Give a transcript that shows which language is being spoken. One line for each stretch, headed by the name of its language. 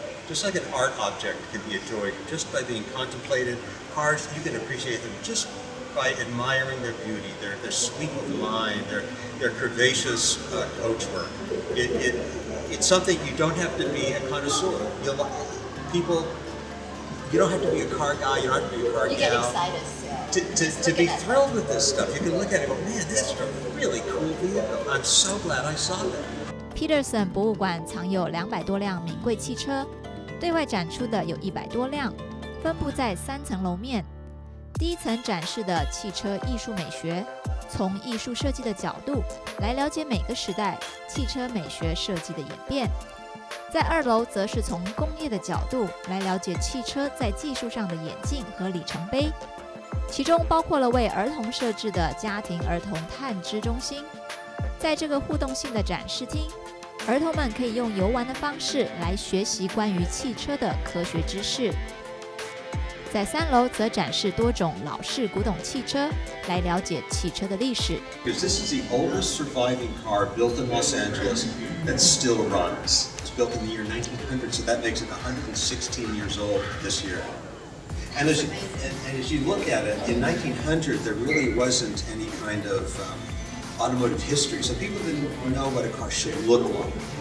English: Just like an art object can be enjoyed just by being contemplated, cars, you can appreciate them just by admiring their beauty, their sweep of line, their curvaceous coachwork. It's something you don't have to be a connoisseur. You don't have to be a car guy, you don't have to be a car gal. You get excited. To be thrilled with this stuff. You can look at it and go, man, that's a really cool vehicle. I'm so glad I saw that.
Chinese: Petersen 博物馆藏有200多辆名贵汽车，对外展出的有100多辆，分布在3层楼面。第一层展示的汽车艺术美学，从艺术设计的角度来了解每个时代汽车美学设计的演变。在2楼则是从工业的角度来了解汽车在技术上的演进和里程碑，其中包括了为儿童设置的家庭儿童探知中心。在这个互动性的展示厅，儿童们可以用游玩的方式来学习关于汽车的科学知识。在3楼则展示多种老式古董汽车，来了解汽车的历史。
English: Because this is the oldest surviving car built in Los Angeles that still runs. It's built in the year 1900, so that makes it 116 years old this year. And as you look at it, in 1900 there really wasn't any kind of automotive history, so people didn't know what a car should look like.